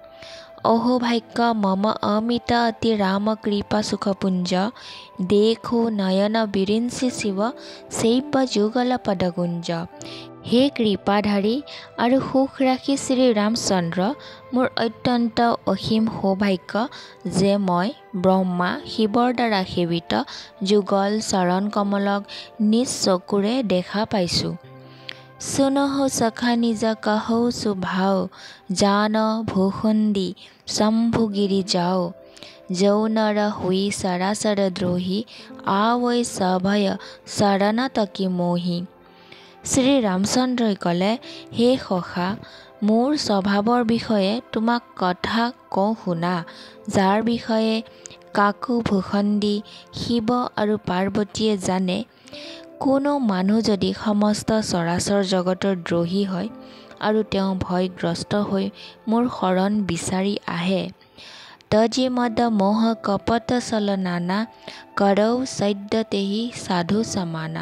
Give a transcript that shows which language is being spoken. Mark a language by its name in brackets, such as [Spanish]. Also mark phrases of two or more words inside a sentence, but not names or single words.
[Awadhi] अहो भाग्य मम अमित अति राम कृपा सुखपुंज, देखो नयन बिरंचि शिव शैव जुगल पदगुंज। [Assamese] হে কৃপাধাৰী আৰু সুখ ৰাখি শ্ৰী ৰামচন্দ্ৰ, মোৰ অত্যন্ত অসীম সৌভাগ্য যে মই ব্ৰহ্মা শিৱৰ দ্বাৰা সেৱিত যুগল চৰণ কমলক নিজ চকুৰে দেখা পাইছোঁ। [Awadhi] सुनहु सखा निज कहौ सुभाव, जान भूखुंदी शंभुगिरि जाओ। जौ नर हुई सरासर द्रोही, आवै सभय शरण तकी मोही। [Assamese] শ্ৰী ৰামচন্দ্ৰই ক'লে, হে সখা, মোৰ স্বভাৱৰ বিষয়ে তোমাক কথা কওঁ শুনা, যাৰ বিষয়ে কাকু ভূখণ্ডী শিৱ আৰু পাৰ্বতীয়ে জানে। কোনো মানুহ যদি সমস্ত চৰাচৰ জগতৰ দ্ৰোহী হয় আৰু তেওঁ ভয়গ্ৰস্ত হৈ মোৰ শৰণ বিচাৰি আহে, [Awadhi] तजि मद मोह कपट छल नाना, करौ सद्य तेहि साधु समाना।